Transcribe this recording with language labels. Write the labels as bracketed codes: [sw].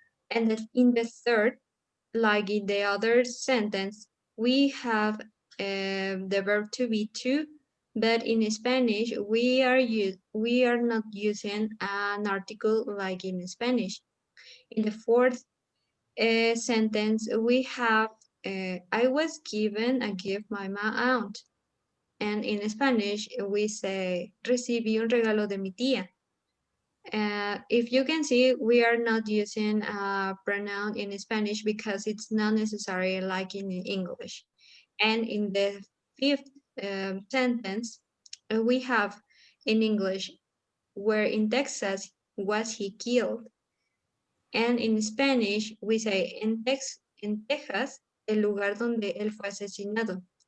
[en] And in the third, like in the other sentence, we have the verb to be too, but in Spanish, we are not using an article like in Spanish. In the fourth sentence, we have I was given a gift by my aunt. [es] And in Spanish, we say recibí un regalo de mi tía. [en] If you can see, we are not using a pronoun in Spanish because it's not necessary like in English. And in the fifth sentence, we have in English, where in Texas was he killed? [es] And in Spanish, we say en Texas, el lugar donde él fue asesinado.